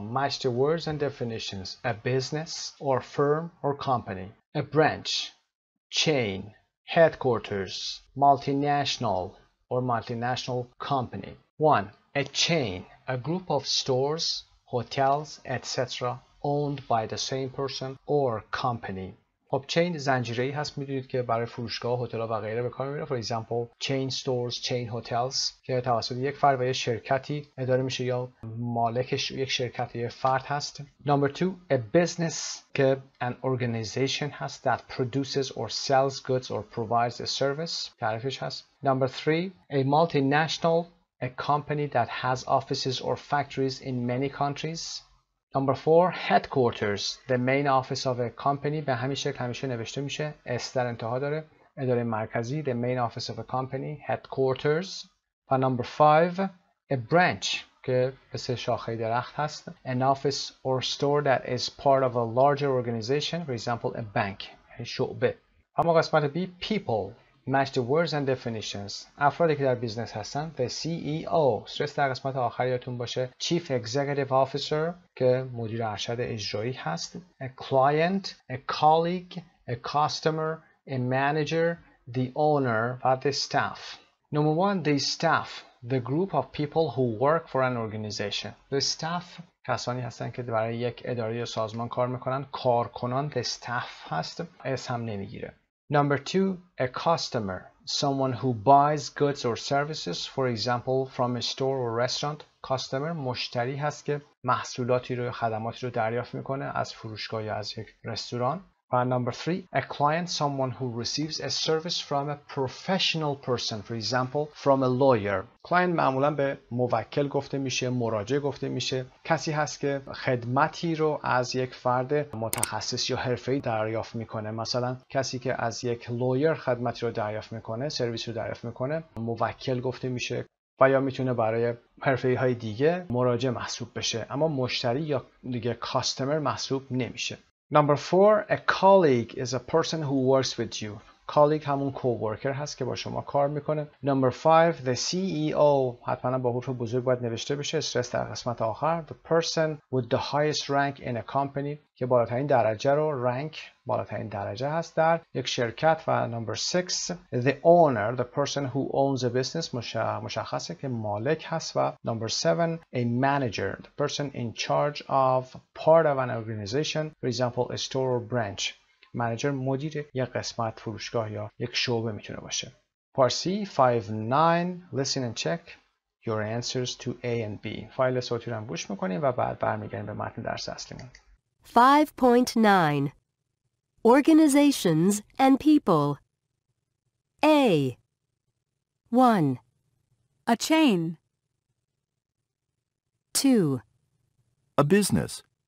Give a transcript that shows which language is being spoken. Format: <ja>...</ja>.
<en>Match the words and definitions. A business or firm or company. A branch. Chain. Headquarters. Multinational or multinational company. 1. A chain. A group of stores, hotels, etc. owned by the same person or company.</en> <fa>خب چین زنجیره‌ای هست، میدونید که برای فروشگاه، هتل‌ها و غیره به کار میره.</fa> <en>For example chain stores, chain hotels</en> <fa>که توسط یک فرد و یک شرکتی اداره میشه یا مالکش یک شرکت یا فرد هست.</fa> <en>Number 2 a business که an organization هست that produces or sells goods or provides a service</en> <fa>تعریفش هست.</fa> <en>Number 3 a multinational a company that has offices or factories in many countries. Number 4 headquarters the main office of a company</en> <fa>به همین شکل همیشه نوشته میشه، اس در انتها داره، اداره مرکزی</fa> <en>the main office of a company headquarters. و number 5 a branch</en> <fa>که مثل شاخه درخت هست</fa> <en>an office or store that is part of a larger organization for example a bank شعبه. اما قسمت B people match the words and definitions</en> <fa>افرادی که در بیزنس هستن</fa> <en>the CEO</en> <fa>استرس در قسمت آخر یادتون باشه</fa> <en>Chief Executive Officer</en> <fa>که مدیر ارشد اجرایی هست</fa> <en>a client a colleague a customer a manager the owner و the staff. Number 1 the staff the group of people who work for an organization.</en> <fa>The staff کسانی هستن که برای یک اداره یا سازمان کار میکنن. کارکنان the staff هست، اس هم نمیگیره.</fa> <en>Number 2 a customer someone who buys goods or services for example from a store or restaurant.</en> <fa>customer مشتری هست که محصولاتی رو یا خدماتی رو دریافت میکنه از فروشگاه یا از یک رستوران.</fa> <en>و number 3 a client someone who receives a service from a professional person for example from a lawyer.</en> <fa>client معمولا به موکل گفته میشه، مراجع گفته میشه، کسی هست که خدمتی رو از یک فرد متخصص یا حرفه‌ای دریافت میکنه. مثلا کسی که از یک لویر خدمتی رو دریافت میکنه، سرویس رو دریافت میکنه، موکل گفته میشه و یا میتونه برای حرفه‌ای دیگه مراجع محسوب بشه، اما مشتری یا دیگه کاستمر محسوب نمیشه.</fa> <en>Number 4 a colleague is a person who works with you.</en> <fa>colleague همون coworker هست که با شما کار میکنه. Number 5 the CEO حتما با حروف بزرگ باید نوشته بشه، استرس در قسمت آخر.</fa> <en>The person with the highest rank in a company</en> <fa>که بالاترین درجه رو رنک بالاترین درجه هست در یک شرکت.</fa> <en>و number 6 the owner the person who owns a business</en> <fa>مشخصه که مالک هست.</fa> <en>و number 7 a manager the person in charge of part of an organization for example a store or branch.</en> <fa>منیجر مدیر یک قسمت فروشگاه یا یک شعبه میتونه باشه. پارسی 5-9</fa> <en>listen and check your answers to A and B.</en> <fa>فایل صوتی رو هم گوش میکنیم و بعد برمیگردیم به متن درس اصلیمون.</fa> <en>5.9 Organizations and people. A 1 A chain. 2 A business.</en>